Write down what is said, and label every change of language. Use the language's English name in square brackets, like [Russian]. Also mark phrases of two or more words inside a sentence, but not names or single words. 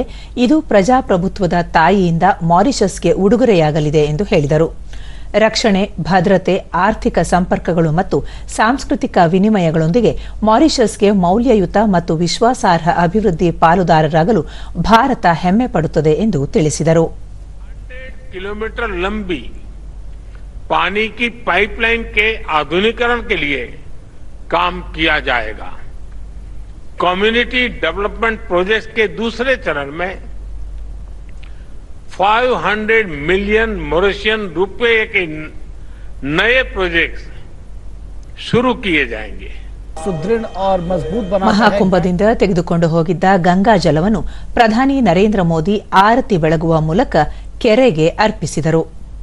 [Kannada] ಇದು ಪ್ರಜಾಪ್ರಭುತ್ವದ ತಾಯಿಯಿಂದ ಮಾರಿಷಸ್ಗೆ ಉಡುಗೊರೆಯಾಗಲಿದೆ ಎಂದು ಹೇಳಿದರು. ರಕ್ಷಣೆ, ಭದ್ರತೆ, ಆರ್ಥಿಕ ಸಂಪರ್ಕಗಳು ಮತ್ತು ಸಾಂಸ್ಕೃತಿಕ ವಿನಿಮಯಗಳೊಂದಿಗೆ ಮಾರಿಷಸ್ಗೆ ಮೌಲ್ಯಯುತ ಮತ್ತು ವಿಶ್ವಾಸಾರ್ಹ ಅಭಿವೃದ್ಧಿ ಪಾಲುದಾರರಾಗಲು ಭಾರತ ಹೆಮ್ಮೆ ಪಡುತ್ತದೆ ಎಂದು ತಿಳಿಸಿದರು. [Hindi] 100 किलोमीटर लंबी पानी की पाइपलाइन के आधुनिकीकरण के लिए काम किया जाएगा. [English] community development project [Hindi] के दूसरे चरण में 500 मिलियन मॉरिशियन रुपए के नए प्रोजेक्ट्स शुरू किए जाएंगे. सुदृढ़ और मजबूत बनाना है. [Kannada] ಮಹಾಕುಂಭದಿಂದ ತೆಗೆದುಕೊಂಡು ಹೋಗಿದ್ದ ಗಂಗಾ ಜಲವನ್ನು ಪ್ರಧಾನಿ ನರೇಂದ್ರ ಮೋದಿ ಆರತಿ ಬೆಳಗುವ ಮೂಲಕ ಕೆರೆಗೆ ಅರ್ಪಿಸಿದರು.